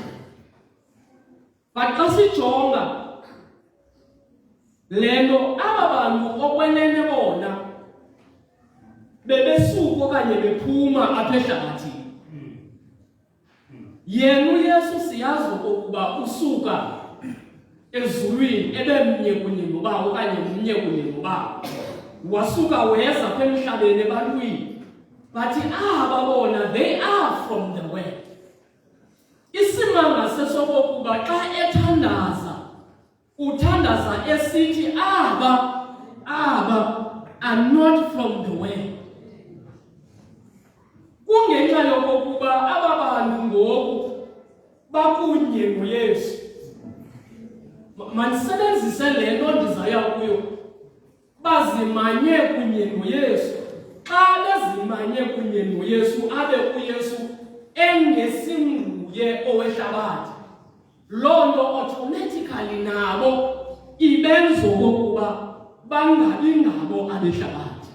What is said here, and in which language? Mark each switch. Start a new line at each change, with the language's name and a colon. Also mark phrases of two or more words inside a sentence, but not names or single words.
Xhosa: But xa sijonga lento aba bantu okwenene bona bebesuka okanye bephuma apha ehlabathini, yena uYesu siyazi okokuba usuka ezulwini ebemnye kunye nobawo okanye mnye kunye nobawo, wasuka weza apha emhlabeni ebantwini. But aba bona,
English: they are from the world.
Xhosa: Isimanga sesokokuba xa ethandaza uthandaza esithi aba
English: are not from the world.
Xhosa: Kungenxa yokokuba aba bantu ngoku bakunye noYesu. Mandisebenzise le nto ndizaya kuyo. bazimanye kunye noYesu. Xa bezimanye kunye noYesu abe uYesu engesinguye owehlabathi, loo nto automatically nabo ibenza okokuba bangabi ngabo abehlabathi.